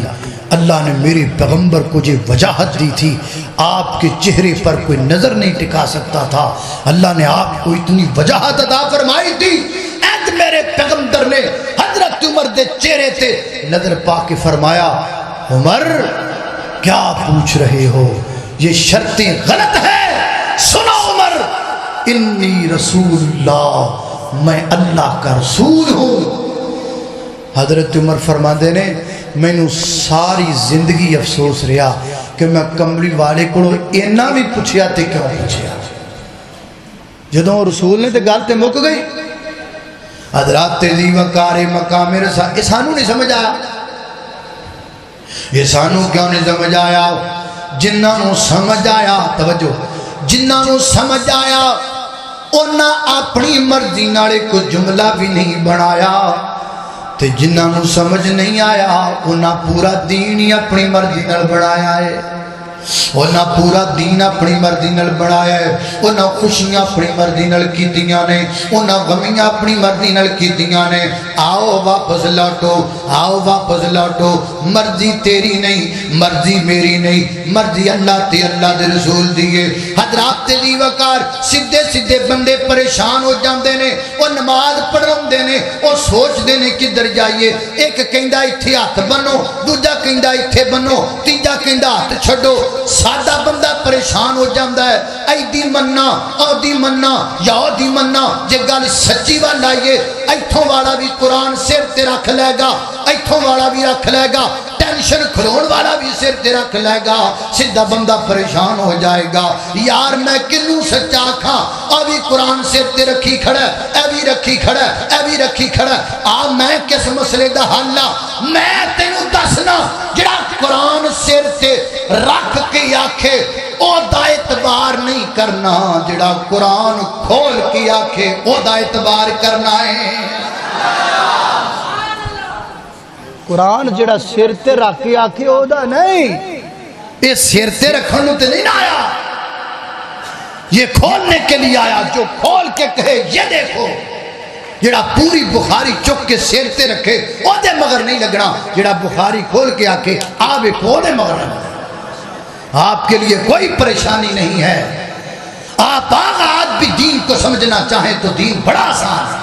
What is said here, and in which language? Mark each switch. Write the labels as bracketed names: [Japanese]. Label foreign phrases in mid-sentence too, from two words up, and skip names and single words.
[Urdu] اللہ نے میرے پیغمبر کو جو وجاہت دی تھی، آپ کے چہرے پر کوئی نظر نہیں ٹکا سکتا تھا، اللہ نے آپ کو اتنی وجاہت عطا فرمائی تھی، ایک میرے پیغمبر نے حضرت عمر [Punjabi] دے چہرے تے نظر پا کے [Urdu] فرمایا عمر کیا پوچھ رہے ہو، یہ شرطیں غلط ہے، سنو عمر [Arabic] انی رسول اللہ، [Urdu] میں اللہ کا رسول ہوں۔ [Punjabi] حضرت عمر فرماندے نے مینوں ساری زندگی افسوس رہا کہ میں کملی والے کو اینا بھی پوچھیا تے کیوں پوچھیا، جدوں رسول نے تے گل تے مک گئی۔ حضرات ذی وقار مقام رسالت، یہ سانوں نہیں سمجھ آیا، یہ سانوں کیوں نہیں سمجھ آیا؟ جنہاں نوں سمجھ آیا، توجہ، جنہاں نوں سمجھ آیا انہاں اپنی مرضی نال کوئی جملہ بھی نہیں بنایا، تے جنہاں نوں سمجھ نہیں آیا انہاں پورا دین ہی اپنی مرضی نال بنایا ہے، انہاں پورا دین اپنی مرضی نال بنایا ہے، انہاں خوشیاں اپنی مرضی نال کیتیاں نے، انہاں غمیاں اپنی مرضی نال کیتیاں نے۔ آؤ واپس لوٹو، آؤ واپس لوٹو، مرضی تیری نہیں، مرضی میری نہیں، مرضی اللہ تے اللہ دے رسول دیئے۔ حضرات ذی وقار سیدھے سیدھے بندے پریشان ہو جاندے نے، وہ نماز پڑھاندے نے، وہ سوچدے نے کدھر جائیے، ایک کہندا ایتھے ہاتھ بنو، دوجا کہندا ایتھے بنو، تیجا کہندا ہاتھ چھڈو۔ سادہ بندہ پریشان ہو جاندہ ہے، ایدی مننا، اودی مننا، یا اودی مننا، جے گل سچی وال آئیے، ایتھوں والا بھی قرآن سر تے رکھ لے گا، ایتھوں والا بھی رکھ لے گا، ٹینشن کھلون والا بھی سر تے رکھ لے گا، سیدھا بندہ پریشان ہو جائے گا۔ یار میں کنوں سچا کھاں، ابھی قرآن سر تے رکھی کھڑا ہے، اے بھی رکھی کھڑا ہے، اے بھی رکھی کھڑا ہے، میں کس مسئلے دا حل ہاں؟ میں تینوں دسنا جڑا قرآن سر تے رکھ کے آکھے او دا اعتبار نہیں کرنا، جڑا قرآن کھول کے آکھے او دا اعتبار کرنا ہے۔ قرآن جڑا سر تے رکھ کے آکھے او دا نہیں، یہ سر تے رکھن تے نہیں آیا، [Urdu] یہ کھولنے کے لیے آیا جو کھول کے کہے یہ دیکھو، [Punjabi] جڑا پوری بخاری چک کے سیرتے رکھے او دے مگر نہیں لگنا، جڑا بخاری کھول کے آکے آوے کو دے مگر نہیں لگنا۔ [Urdu] آپ کے لیے کوئی پریشانی نہیں ہے، آپ آج بھی دین کو سمجھنا چاہیں تو دین بڑا آسان ہے۔